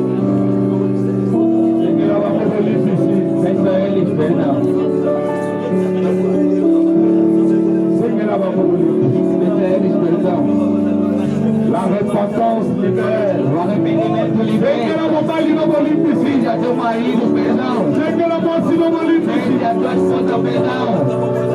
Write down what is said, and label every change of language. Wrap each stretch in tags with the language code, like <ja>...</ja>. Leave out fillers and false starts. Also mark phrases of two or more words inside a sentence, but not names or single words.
<pt>Pensa a eles perdão. Pensa a eles perdão.</pt> <fr>La repentance libère.</fr> <pt>O arrependimento libera. Pede a teu marido perdão. Pede a tua esposa perdão.</pt>